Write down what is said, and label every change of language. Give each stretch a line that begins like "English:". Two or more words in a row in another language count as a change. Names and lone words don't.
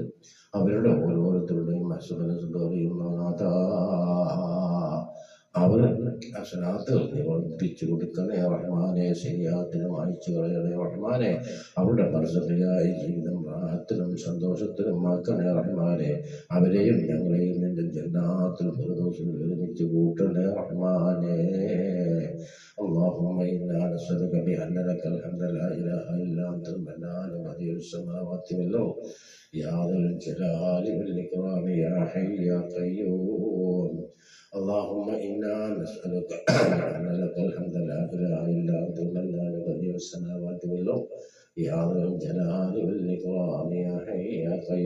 Malayalam: അവരുടെ ഓരോരുത്തരുടെയും അറിയുന്ന നാഥ, അവർ അസനാത്തുകൾ നീ വർദ്ധിപ്പിച്ചു കൊടുക്കണേ റഹ്മാനെ. ശരിയാത്തിനും അയച്ചു കളയണേ റഹ്മാനെ. അവരുടെ ബർസഖിയായ ജീവിതം റാഹത്തിലും സന്തോഷത്തിലും ആക്കണേ റഹ്മാനെ. അവരെയും ഞങ്ങളെയും നിന്റെ ജന്നാത്തുൽ ഫിർദൗസിൽ ഒരുമിച്ച് കൂട്ടണേ റഹ്മാനെ.
Arabic: اللهم إنا نسألك بأن لك الحمد لا إله إلا أنت المنان بديع السماوات والأرض يا ذا الجلال والإكرام يا حي يا قيوم. اللهم إنا نسألك بأن لك الحمد لا إله إلا أنت المنان بديع السماوات والأرض يا ذا الجلال والإكرام يا حي يا قيوم.